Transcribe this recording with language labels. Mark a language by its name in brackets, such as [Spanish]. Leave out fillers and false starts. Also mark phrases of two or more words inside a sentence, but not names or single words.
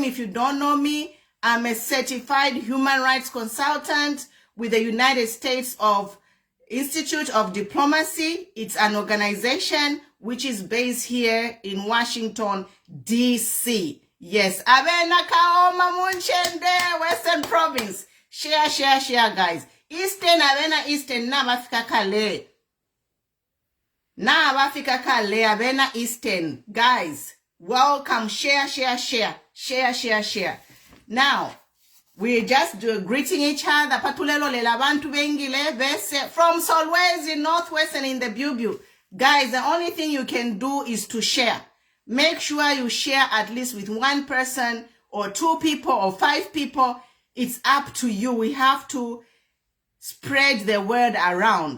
[English] If you don't know me, I'm a certified human rights consultant with the United States Institute of Diplomacy. It's an organization which is based here in Washington, D.C. Yes, [Bemba] Abena Kaoma Munchende, [English] Western Province. Share, guys. Eastern, [Bemba] Abena Eastern, na bafika kale. Na bafika kale, Abena Eastern. [English] Guys, welcome. Share. Now, we just greeting each other. [Bemba] Patulelo le labantu bengile vese [English] from Solwezi, Northwest, and in the Bubu. Guys, the only thing you can do is to share. Make sure you share at least with one person or 2 people or 5 people. It's up to you. We have to spread the word around.